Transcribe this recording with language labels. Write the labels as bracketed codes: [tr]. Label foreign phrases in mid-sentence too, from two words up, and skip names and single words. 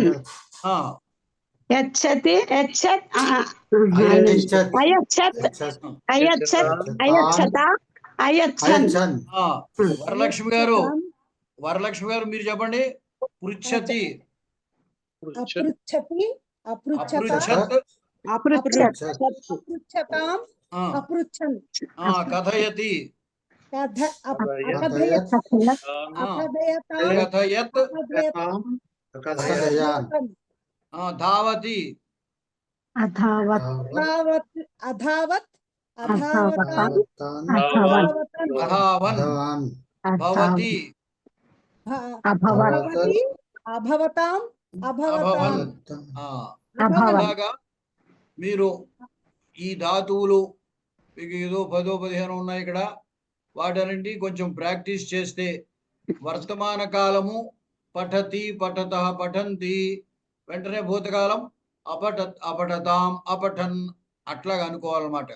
[sa] యచ్చతి, యచ్చత్, అయచ్చత్, అయచ్చత్, అయచ్చత, అయచ్చన్. [te] వరలక్ష్మి గారు, వరలక్ష్మి గారు మీరు చెప్పండి. [sa] పృచ్ఛతి, అపృచ్ఛతి, అపృచ్ఛత్, अपृच्छत् अपृच्छताम् ఆ, अपृच्छन् ఆ, కథయతి अकथयत् ఆ, अकथयताम् కథయత్ अकथयन् ఆ, ధావతి अधावत् अधावत् अधावत् अधावताम् अधावताम् అధావన్ భవతి अभवत् भवति अभवताम् అభవన్ अभवताम् ఆ, अभवत् [te] ఇలాగా మీరు ఈ ధాతువులు మీకు ఏదో 10-15 ఉన్నాయి ఇక్కడ, వాటన్నింటి కొంచెం ప్రాక్టీస్ చేస్తే వర్తమాన కాలము [sa] పఠతి పఠతః పఠంతి, [te] వెంటనే భూతకాలం [sa] అపఠత్ అపఠతాం అపఠన్ [te] అట్లాగా అనుకోవాలన్నమాట.